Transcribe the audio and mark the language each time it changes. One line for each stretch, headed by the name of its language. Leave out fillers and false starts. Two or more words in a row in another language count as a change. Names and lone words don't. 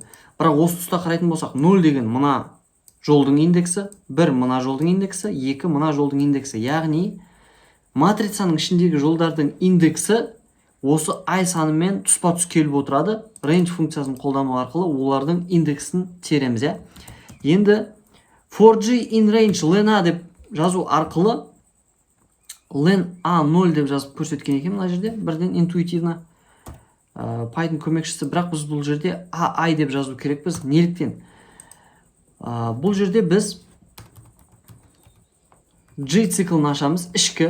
Kazakh: Бірақ осы тұста қарайтын болсақ, 0 деген мына жолдың индексі, 1 мына жолдың индексі, 2 мына жолдың индексі. Яғни матрицаның ішіндегі жолдардың индексі осы I санымен тұспа-тұс келіп отырады. Range функциясын қолдану арқылы олардың индексін тереміз. Енді
English: for G in range len A
Kazakh: деп жазу арқылы len A 0 деп жазып көрсеткен екен мына жерде. Бірден интуитивно Python көмекшісі. Бірақ біз бұл жерде I деп жазу керекпіз. Неліктен? Бұл жерде біз G циклын ашамыз, ішкі.